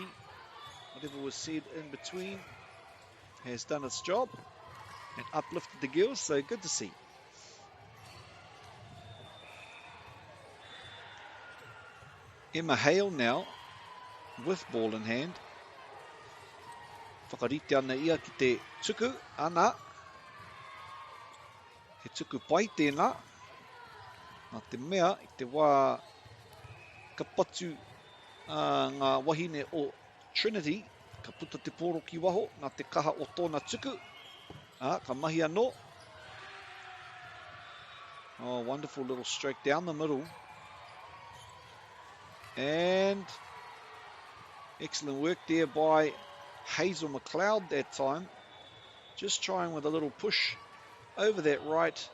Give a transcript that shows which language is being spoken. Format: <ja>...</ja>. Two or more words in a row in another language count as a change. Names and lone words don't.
<en>Whatever was said in between has done its job and uplifted the girls, so good to see. Emma Hale now with ball in hand.</en> <mi>Whakarite ana ia ki te tuku, ana. He tuku pai tēnā. Nā te mea, i te wā ka patu ngā wahine o Trinity, ka puta te poro ki waho, nā te kaha o tōna tuku. Ka mahi anō.</mi> <en>Oh, wonderful little stroke down the middle. And excellent work there by Hazel McLeod that time. Just trying with a little push over that right.</en>